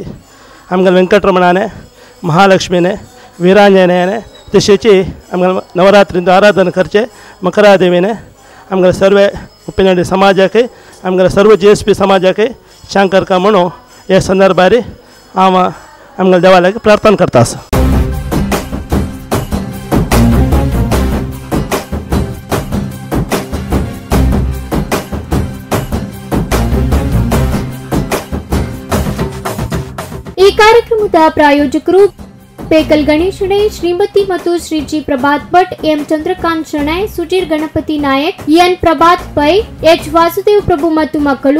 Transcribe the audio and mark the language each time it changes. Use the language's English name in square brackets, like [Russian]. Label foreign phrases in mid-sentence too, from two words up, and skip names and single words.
[Konkani] आमगेले वेंकटरमणाने महालक्ष्मीने वीरांजनेने तशेंची आमगेले नवरात्रींत आराधना करचे मकरादेवीने आमगेले सर्व उप्पिनंगडी समाजाक आमगेले सर्व GSP समाजाक शांकरका म्हणून हे संदर्भार हांव आमगेले देवालयाक प्रार्थना करता आसा. [Kannada] ಈ ಕಾರ್ಯಕ್ರಮದ ಪ್ರಾಯೋಜಕರು ಪೇಕಲ್ ಗಣೇಶ್ ಶೆಣೈ, ಶ್ರೀಮತಿ ಮತ್ತು ಶ್ರೀ ಜಿ ಪ್ರಭಾತ್ ಭಟ್, ಎಂ ಚಂದ್ರಕಾಂತ್ ಶೆಣೈ, ಸುಜೀರ್ ಗಣಪತಿ ನಾಯಕ್, ಎನ್ ಪ್ರಭಾತ್ ಪೈ, ಎಚ್ ವಾಸುದೇವ್ ಪ್ರಭು ಮತ್ತು ಮಕ್ಕಳು,